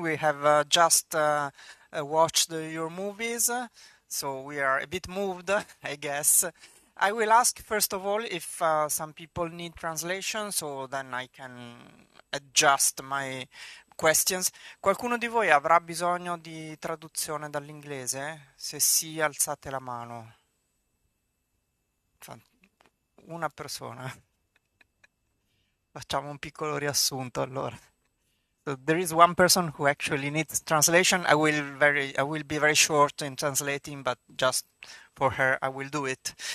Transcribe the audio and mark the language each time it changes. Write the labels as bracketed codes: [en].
[en] We have just watched your movies, so we are a bit moved, I guess. I will ask first of all if some people need translation, so then I can adjust my questions. [it] Qualcuno di voi avrà bisogno di traduzione dall'inglese? Se sì, alzate la mano. Fan- Una persona. Facciamo un piccolo riassunto allora. [en] So there is one person who actually needs translation. I will be very short in translating, but just for her I will do it.